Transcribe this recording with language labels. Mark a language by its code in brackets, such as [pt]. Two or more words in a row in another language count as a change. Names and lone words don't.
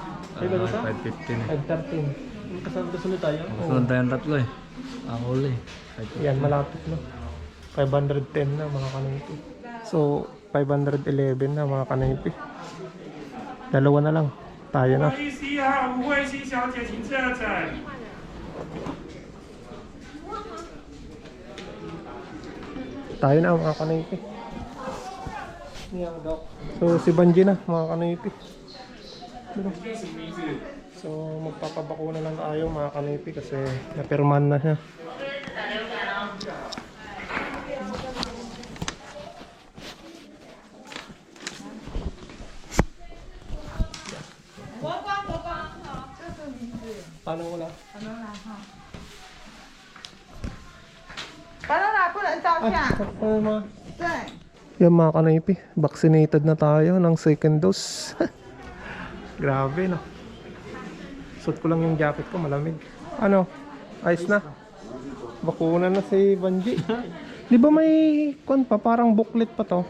[tl] Ay, ba sa? 515 eh. 513. Kasunod tayo. Sunod tayong tatlo eh. Ang huli. Yan, malapit na. 510 na mga kanoypi. So, 511 na mga kanoypi. Dalawa na lang. Tayo na. [zh] 111 号吴慧欣小姐，请侧诊。 [tl] Tayo na mga kanoypi. So, si Banji na mga kanoypi. So, magpapabakuna lang tayo mga kanoypi kasi napirman na siya. Paano wala? [zh] 巴拿拿不能照相。 [tl] Paano mga? [zh] 对， [tl] Yan mga kanoypi, vaccinated na tayo ng [en] second dose. [tl] Grabe no. Suot ko lang yung jacket ko, malamig. Ano? Ayos na. Bakuna na si Banji. Di ba may kwan pa, parang booklet pa to?